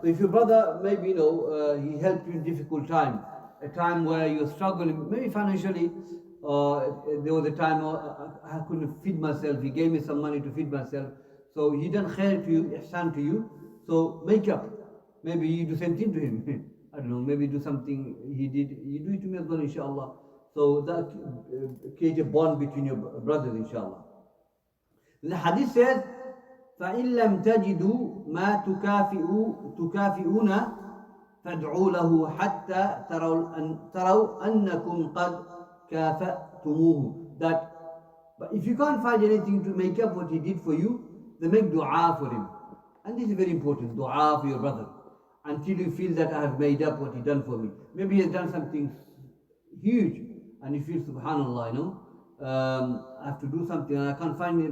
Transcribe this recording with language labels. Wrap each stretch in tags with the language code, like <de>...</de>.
<en>So if your brother, maybe, you know, he helped you in difficult time, a time where you're struggling, maybe financially, there was a time I couldn't feed myself, he gave me some money to feed myself. So he done khair to you, ihsan to you, so make up. Maybe you do same thing to him. I don't know, maybe do something he did, you do it to me as well, inshallah. So that create a bond between your brothers, inshallah. The hadith says,</en> <ar>فَإِن لَمْ تَجِدُوا مَا تُكَافِئُونَ فَادْعُوا لَهُ حَتَّى تَرَوْا أَنَّكُمْ قَدْ كَافَأْتُمُوهُ.</ar> <en>That, but if you can't find anything to make up what he did for you, then make dua for him. And this is very important, dua for your brother, until you feel that I have made up what he done for me. Maybe he has done something huge, and you feel, subhanallah, you know, I have to do something and I can't find it.</en>